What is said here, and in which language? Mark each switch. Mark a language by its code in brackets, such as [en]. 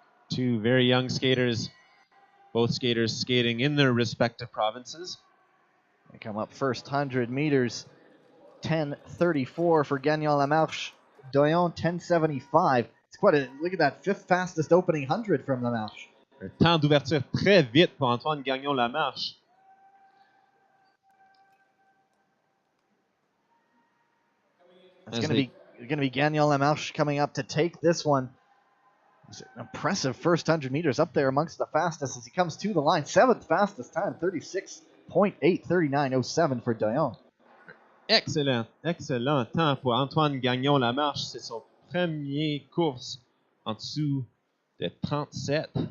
[en] Two very young skaters, both skaters skating in their respective provinces. They come up first 100 meters, 10.34 for Gagnon-Lamarche. Doyon, 10.75. It's quite a, look at that, fifth fastest opening 100 from Lamarche. [fr] Un temps d'ouverture très vite pour Antoine Gagnon-Lamarche. [en] It's going to be Gagnon-Lamarche coming up to take this one. It's an impressive first 100 meters up there amongst the fastest as he comes to the line. 7th fastest time, 36.8, 39.07 for Dionne. [fr] Excellent, excellent temps pour Antoine Gagnon-Lamarche. C'est son premier course en dessous de 37.